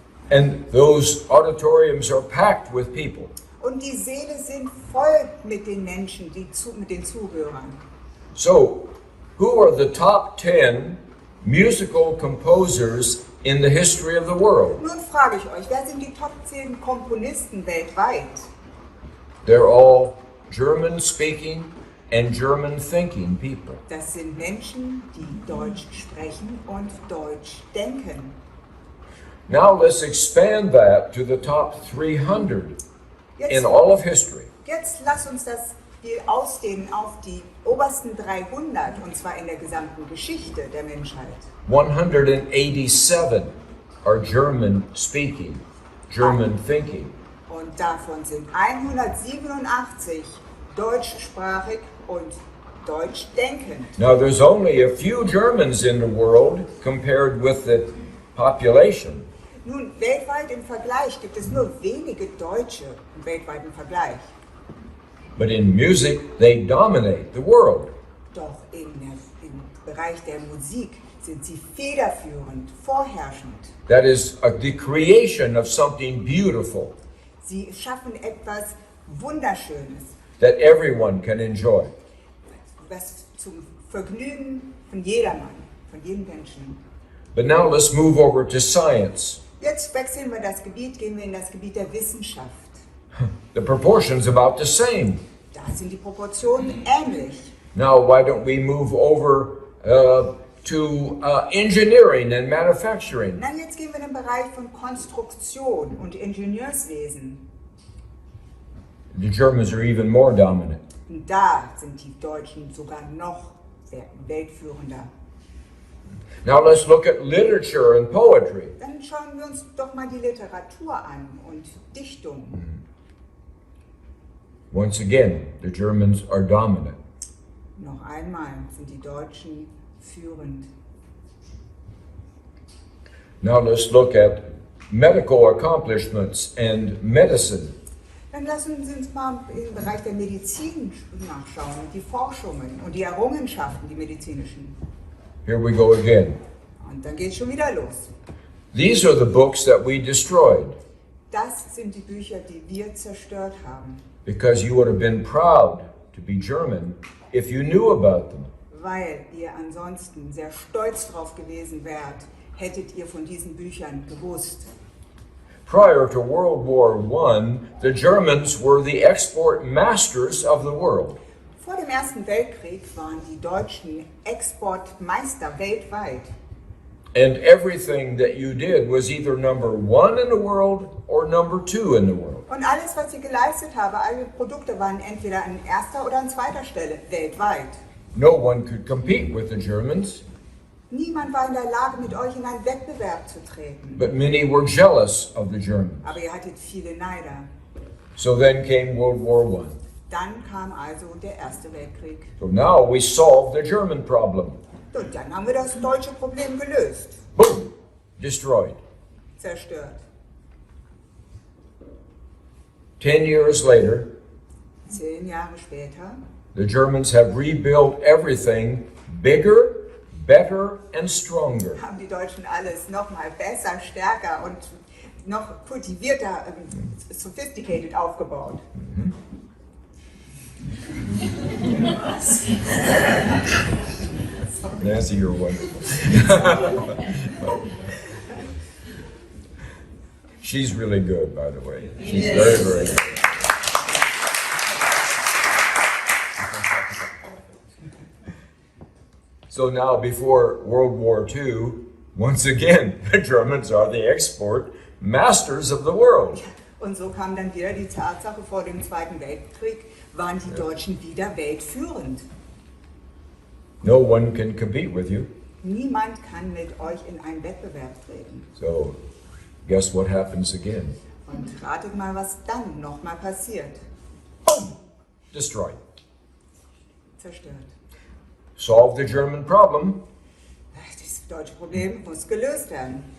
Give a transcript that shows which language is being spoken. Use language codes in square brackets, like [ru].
[en] And those auditoriums are packed with people. [de] Und die Säle sind voll mit den Menschen, mit den Zuhörern. [en] So, who are the top 10 musical composers in the history of the world? [de] Nun frage ich euch, wer sind die Top 10 Komponisten weltweit? [en] They're all German-speaking and German-thinking people. [de] Das sind Menschen, die Deutsch sprechen und Deutsch denken. [en] Now let's expand that to the top 300 in [de] Jetzt, [en] all of history. [de] jetzt lasst uns das Spiel ausdehnen auf die obersten 300, und zwar in der gesamten Geschichte der Menschheit. [en] 187 are German-speaking, German-thinking. [de] Und davon sind 187 deutschsprachig und deutschdenkend. [en] Now there's only a few Germans in the world compared with the population. [de] Nun, weltweit im Vergleich gibt es nur wenige Deutsche im weltweiten Vergleich. [en] But in music, they dominate the world. [de] Doch im Bereich der Musik sind sie federführend, vorherrschend. [en] That is the creation of something beautiful [de] Sie schaffen etwas Wunderschönes, [en] that everyone can enjoy. [de] was zum Vergnügen von jedermann, von jedem Menschen. [en] But now let's move over to science. [de] Jetzt wechseln wir das Gebiet, gehen wir in das Gebiet der Wissenschaft. [en] The proportion's about the same. [de] Da sind die Proportionen ähnlich. [en] Now, why don't we move over to engineering and manufacturing? [de] Na, jetzt gehen wir in den Bereich von Konstruktion und Ingenieurswesen. [en] The Germans are even more dominant. [de] Und da sind die Deutschen sogar noch weltführender. [en] Now let's look at literature and poetry. [de] Dann schauen wir uns doch mal die Literatur an und Dichtung. [en] Once again, the Germans are dominant. [de] Noch einmal sind die Deutschen führend. [en] Now let's look at medical accomplishments and medicine. [de] Dann lassen Sie uns mal im Bereich der Medizin nachschauen, die Forschungen und die Errungenschaften, die medizinischen. [en] Here we go again. [de] Und dann geht es schon wieder los. [en] These are the books that we destroyed [de] Das sind die Bücher, die wir zerstört haben, [en] because you would have been proud to be German if you knew about them. [de] weil ihr ansonsten sehr stolz drauf gewesen wärt, hättet ihr von diesen Büchern gewusst. [en] Prior to World War I, the Germans were the export masters of the world. [de] Vor dem Ersten Weltkrieg waren die Deutschen Exportmeister weltweit. [en] And everything that you did was either number one in the world or number two in the world. [de] Und alles, was sie geleistet haben, alle Produkte waren entweder an erster oder an zweiter Stelle weltweit. [en] No one could compete with the Germans, [de] Niemand war in der Lage, mit euch in einen Wettbewerb zu treten. [en] but many were jealous of the Germans. [de] Aber ihr hattet viele Neider. [en] So then came World War I. [de] Dann kam also der Erste Weltkrieg. [en] So now we solved the German problem. [de] Und dann haben wir das deutsche Problem gelöst. [en] Boom! Destroyed. [de] Zerstört. [en] 10 years later, [de] 10 Jahre später [en] the Germans have rebuilt everything bigger, better, and stronger. [de] haben die Deutschen alles noch mal besser, stärker und noch kultivierter, sophisticated aufgebaut. [en] Nancy, you're wonderful. She's really good, by the way. She's very, very good. So now, before World War II, once again, the Germans are the export masters of the world. [de] Und so kam dann wieder die Tatsache, vor dem Zweiten Weltkrieg waren die Deutschen wieder weltführend. [en] No one can compete with you. [de] Niemand kann mit euch in einen Wettbewerb treten. [en] So, guess what happens again? [de] Und ratet mal, was dann nochmal passiert. [en] Boom! Destroyed. [de] Zerstört. [en] Solve the German problem, [de] Das deutsche Problem muss gelöst werden.